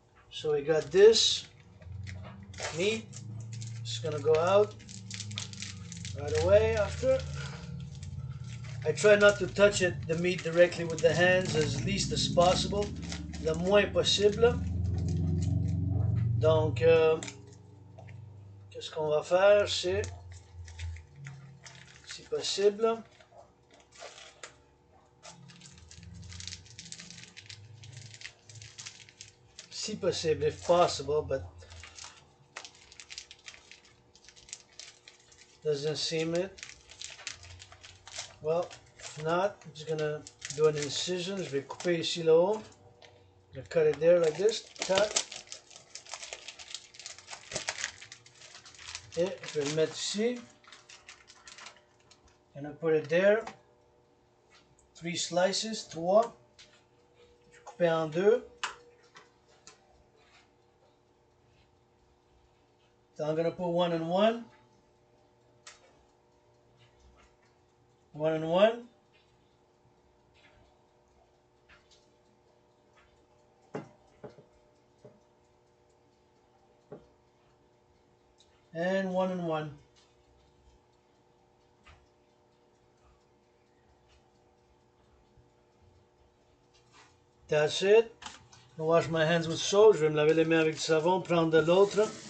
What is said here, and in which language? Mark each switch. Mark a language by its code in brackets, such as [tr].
[en] So we got this meat. It's going to go out right away after. I try not to touch it, the meat, directly with the hands as least as possible. [fr] Le moins possible. Donc, qu'est-ce qu'on va faire, c'est, si possible, [en] if possible, but doesn't seem it. Well, if not, I'm just gonna do an incision. [fr] Je vais couper ici le haut. [en] I'm gonna cut it there like this. Cut. [fr] Et je vais le mettre ici. [en] And I put it there. 3 slices, 3. [fr] Je vais couper en 2. [en] So I'm gonna put 1 and 1. 1 and 1. And 1 and 1. That's it. I wash my hands with soap. [fr] Je vais me laver les mains avec du savon, prendre de l'autre.